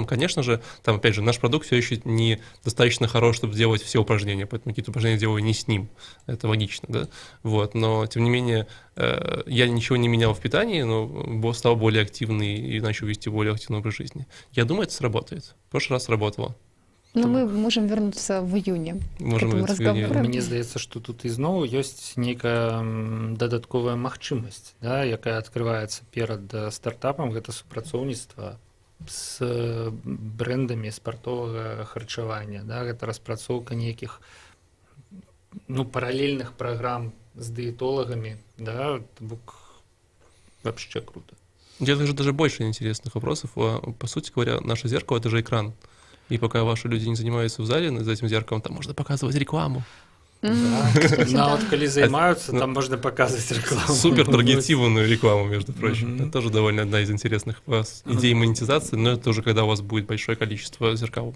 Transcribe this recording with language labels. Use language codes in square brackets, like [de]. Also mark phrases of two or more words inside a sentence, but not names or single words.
[ru] Конечно же, там опять же наш продукт все еще не достаточно хорош, чтобы делать все упражнения, поэтому какие-то упражнения делаю не с ним. Это логично, да. Вот, но тем не менее я ничего не менял в питании, но стал более активный и начал вести более активный образ жизни. Я думаю, это сработает. В прошлый раз сработало. Ну, мы можем вернуться в июне. Можем вернуться в июне. [be] Мне здаецца, што тут ізноў ёсць нейкая дадатковая магчымасць, да, якая адкрываецца перад стартапам, гэта супрацоўніцтва з брэндамі спартовага харчавання, да, гэта распрацоўка нейкіх паралельных праграм з дыетолагамі, да, [ru] вообще круто. Я даже больше интересных вопросов. По сути говоря, наше зеркало — это же экран. И пока ваши люди не занимаются в зале, за этим зеркалом там можно показывать рекламу. Да, вот коли займаются, там можно показывать рекламу. Супер таргетированную рекламу, между прочим. Это тоже довольно одна из интересных идей монетизации, но это уже когда у вас будет большое количество зеркал.